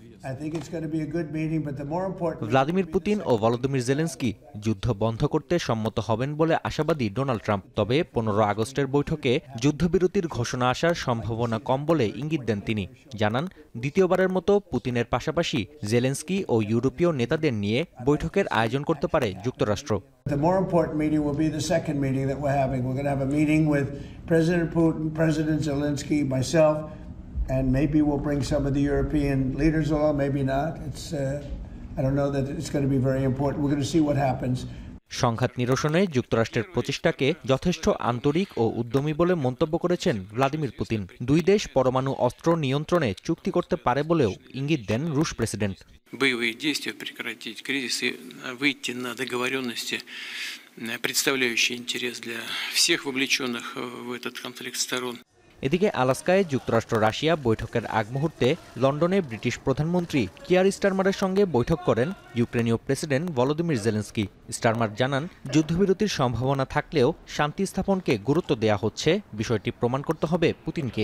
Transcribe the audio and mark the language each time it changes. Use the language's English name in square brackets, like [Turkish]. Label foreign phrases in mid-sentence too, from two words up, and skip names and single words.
[Bangla] ভ্লাদিমির পুতিন ও ভলোদিমির জেলেনস্কি যুদ্ধ বন্ধ করতে সম্মত হবেন বলে আশাবাদী ডোনাল্ড ট্রাম্প। তবে 15 আগস্টের বৈঠকে যুদ্ধবিরতির ঘোষণা আসার সম্ভাবনা কম বলে ইঙ্গিত দেন তিনি। জানান, দ্বিতীয়বারের মতো পুতিনের পাশাপাশি জেলেনস্কি ও ইউরোপীয় নেতাদের নিয়ে বৈঠকের আয়োজন করতে পারে যুক্তরাষ্ট্র। [English] And maybe we'll bring some of the European leaders along, maybe not. I don't know that it's going to be very important. We're going to see what happens. [Bangla] সংঘাত নিরসনে যুক্তরাষ্ট্রের প্রচেষ্টাকে যথেষ্ট আন্তরিক ও উদ্যমী বলে মন্তব্য করেছেন ভ্লাদিমির পুতিন। দুই দেশ পরমাণু অস্ত্র নিয়ন্ত্রণে চুক্তি করতে পারে বলেও ইঙ্গিত দেন রুশ প্রেসিডেন্ট। [Russian] Боевые действия прекратить, кризис и выйти на договоренности, представляющие интерес для всех вовлеченных в этот конфликт сторон. [Bangla] এদিকে আলাস্কায় যুক্তরাষ্ট্র রাশিয়া বৈঠকের আগ মুহূর্তে লন্ডনে ব্রিটিশ প্রধানমন্ত্রী কিয়ার স্টারমারের সঙ্গে বৈঠক করেন ইউক্রেনীয় প্রেসিডেন্ট ভলোদিমির জেলেনস্কি। স্টারমার জানান, যুদ্ধবিরতির সম্ভাবনা থাকলেও শান্তি স্থাপনকে গুরুত্ব দেওয়া হচ্ছে, বিষয়টি প্রমাণ করতে হবে পুতিনকে।